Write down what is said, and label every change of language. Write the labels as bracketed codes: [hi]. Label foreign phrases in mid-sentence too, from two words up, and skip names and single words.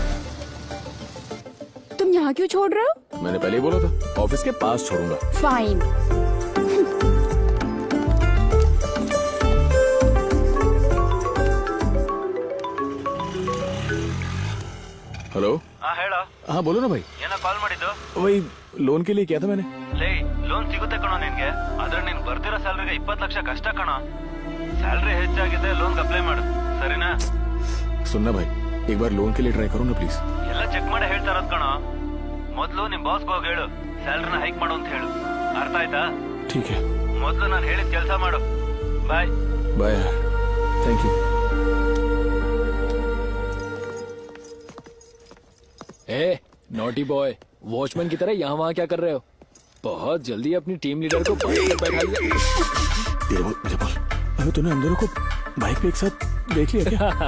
[hi] तुम यहाँ क्यों छोड़ रहे हो? मैंने पहले ही बोला था, ऑफिस के पास छोड़ूंगा। फाइन। हेलो। [kn] हाँ ಹೇಳ। [hi] हाँ बोलो ना भाई। [kn] ಏನ ಕಾಲ್ ಮಾಡಿದ್ದು? [hi] वही लोन के लिए किया था मैंने। [kn] ಲೇ ಲೋನ್ ಸಿಗುತ್ತೆ ಕಣೋ ನಿನ್ಗೆ, ಆದ್ರೆ ನೀನ್ ಬರ್ತಿರೋ ಸ್ಯಾಲರಿಗೆ 20 ಲಕ್ಷ ಕಷ್ಟ ಕಣೋ। ಸ್ಯಾಲರಿ ಹೆಚ್ಚಾಗಿದೆ, [en] loan apply [kn] ಮಾಡು ಸರಿನಾ? [hi] सुनना भाई, एक बार लोन के लिए ट्राई करो ना प्लीज। [kn] ಎಲ್ಲ ಚೆಕ್ ಮಾಡಿ ಹೇಳ್ತಾ ಇರೋದು ಕಣೋ। ಮೊದಲು ನಿಮ್ ಬಾಸ್ಗೆ ಹೋಗಿ ಹೇಳು [en] salaryna hike [kn] ಮಾಡು ಅಂತ ಹೇಳು, ಅರ್ಥ ಆಯ್ತಾ? [hi] ठीक है। [kn] ಮೊದಲು ನಾನು ಹೇಳಿದ ಕೆಲಸ ಮಾಡು। ಬಾಯ್ [hi] बाय यार, [en] thank you. [hi] ए [en] naughty boy, [hi] वॉचमैन की तरह यहाँ वहाँ क्या कर रहे हो? बहुत जल्दी अपनी [en] team leader [hi] को बाइक पर बैठा लिया। मेरे बोल, अरे तूने हम दोनों को बाइक पे एक साथ देख लिया क्या?